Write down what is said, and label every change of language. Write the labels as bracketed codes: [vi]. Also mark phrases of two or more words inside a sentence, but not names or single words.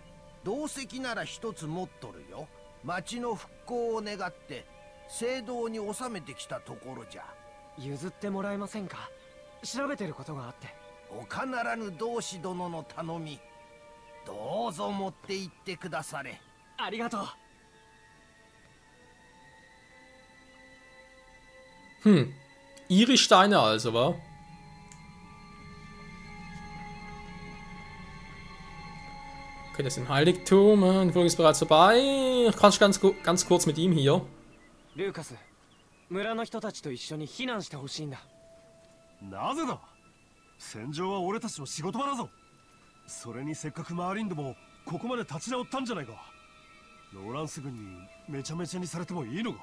[ja] 同石なら一つ持っとるよ。町の復興を願って聖堂に収めてきたところじゃ。譲ってもらえませんか？調べてることがあって。他ならぬ同志殿の頼み、どうぞ持って行ってくだされ。ありがとう。 [de] Ihre Steine also, wa? Okay, das ist ein Heiligtum. Die Folge ist bereits vorbei. Ich quatsch ganz kurz mit ihm hier. [ja] ルーカス、村の人たちと一緒に避難してほしいんだ。なぜだ。戦場は俺たちの仕事場だぞ。それにせっかくマーリンドもここまで立ち直ったんじゃないか。ローランス軍にめちゃめちゃにされてもいいのか。